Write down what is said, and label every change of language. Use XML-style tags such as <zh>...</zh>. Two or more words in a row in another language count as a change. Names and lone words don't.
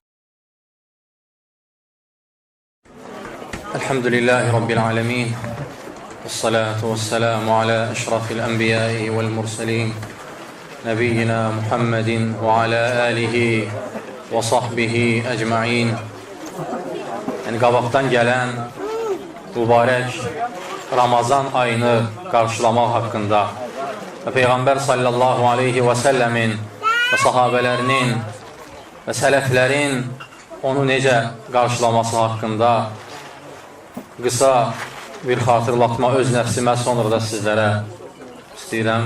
<ar>الحمد لله رب العالمين. والصلاة والسلام على أشرف الأنبياء والمرسلين. نبينا محمد وعلى آله وصحبه أجمعين.</ar> <az>Yəni qabaqdan gələn mübarək Ramazan ayını qarşılamaq haqqında və Peyğəmbər</az> <ar>صلى الله عليه وسلم</ar> <az>və sahabələrinin və sələflərin onu necə qarşılaması haqqında qısa bir xatırlatma öz nəfsimə, sonra da sizlərə istəyirəm.</az>